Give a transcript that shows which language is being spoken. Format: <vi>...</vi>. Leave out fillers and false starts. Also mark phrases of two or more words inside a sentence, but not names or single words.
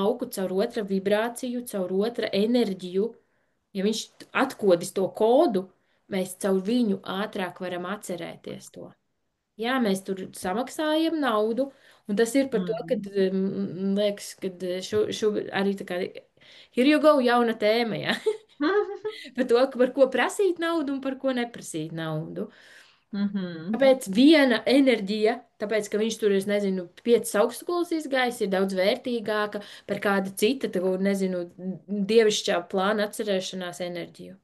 <lv>lauku, caur otra vibrāciju, caur otra enerģiju, ja viņš atkodis to kodu, mēs caur viņu ātrāk varam atcerēties to. Jā, mēs tur samaksājam naudu, un tas ir par to, ka, Mhm. liekas, ka arī tā kā,</lv> <en>here you go,</en> <lv>jauna tēma, jā. Par to, par ko prasīt naudu un par ko neprasīt naudu. Mhm. Tāpēc viena enerģija, tāpēc, ka viņš tur, es nezinu, 5 augstskolas izgājis, ir daudz vērtīgāka par kādu citu, tā, nezinu, dievišķā plāna atcerēšanās enerģiju.</lv>